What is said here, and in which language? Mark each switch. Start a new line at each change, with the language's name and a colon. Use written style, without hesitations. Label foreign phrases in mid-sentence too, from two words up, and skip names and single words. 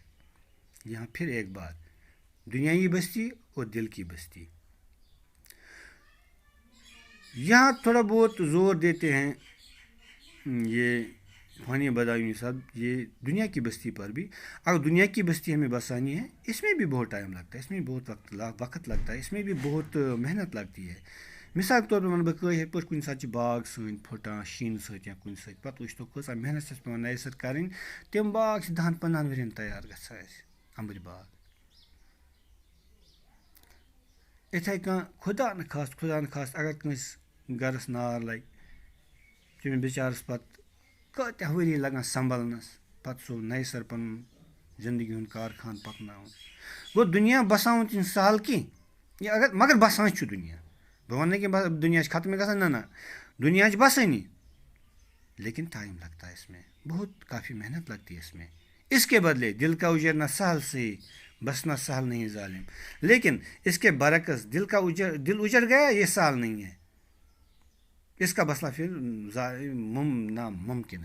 Urdu: یہاں پھر ایک بات، دنیائی بستی اور دل کی بستی، یہاں تھوڑا بہت زور دیتے ہیں یہ فانی بدایونی صاحب یہ دنیا کی بستی پر بھی اگر دنیا کی بستی ہمیں بسانی ہے اس میں بھی بہت ٹائم لگتا ہے، اس میں بھی بہت وقت لگتا ہے، اس میں بھی بہت محنت لگتی ہے. مثال کے طور پر
Kashmiri: ون بہ پہ کن سات باغ سن پھٹان شین ست یا کن ست پتہ وچھتو کۭژاہ محنت چھس پیوان نَیہِ سر کرٕنۍ تِم باغ چھِ 10-15 ؤرین تیار گژھان اَسہِ اَمبٕرۍ باغ. یِتھَے کٔنۍ خدا نخواست اگر کٲنٛسہِ گرس نار لگہِ تٔمِس بِچارس پتہٕ کۭتیاہ ؤری لگان سنبھلنس پتہٕ سُہ نَیہِ سر پنُن زندگی ہُنٛد کارخان پکناوُن. گوٚو دُنیا بساوُن تہِ چھُنہٕ سہل کینٛہہ یہِ اگر مگر بسان چھُ دُنیا. بہٕ ونہٕ نہٕ کہِ دُنیا چھِ ختمٕے گژھان، نہ دُنیا چھِ بسٲنی
Urdu: لیکن ٹائم لگتا ہے اس میں، بہت کافی محنت لگتی ہے اس میں. اس کے بدلے دل کا اجرنا سہل سے بسنا سہل نہیں ظالم، لیکن اس کے برعکس دل اجڑ گیا یہ سہل نہیں ہے، اس کا بسنا پھر ناممکن ہے.